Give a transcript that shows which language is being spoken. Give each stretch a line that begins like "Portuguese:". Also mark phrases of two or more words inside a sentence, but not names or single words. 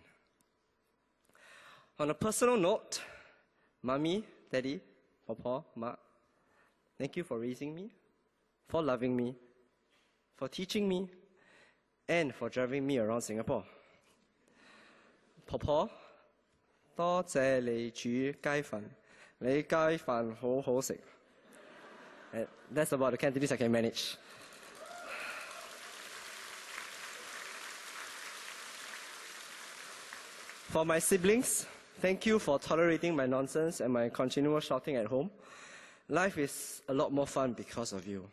English: On a personal note, Mommy, Daddy, Papa, Ma, thank you for raising me, for loving me, for teaching me, and for driving me around Singapore. Papa,
Cantonese: 多謝你煮雞飯，你雞飯好好食。
English: That's about the Cantonese I can manage. For my siblings, thank you for tolerating my nonsense and my continual shouting at home. Life is a lot more fun because of you.